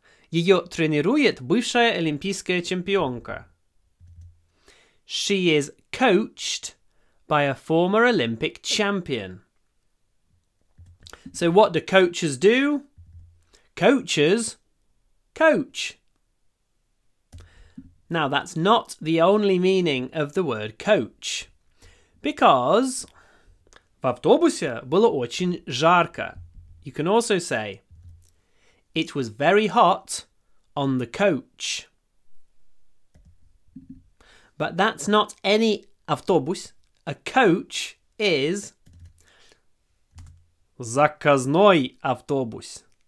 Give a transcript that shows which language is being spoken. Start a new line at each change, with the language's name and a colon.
Russian: Ее тренирует бывшая олимпийская чемпионка.
English: She is coached by a former Olympic champion. So what do coaches do? Coaches coach. Now that's not the only meaning of the word coach. Because
Russian: в автобусе было очень жарко.
English: You can also say it was very hot on the coach. But that's not any
Russian: автобус.
English: A coach is
Russian: заказной автобус.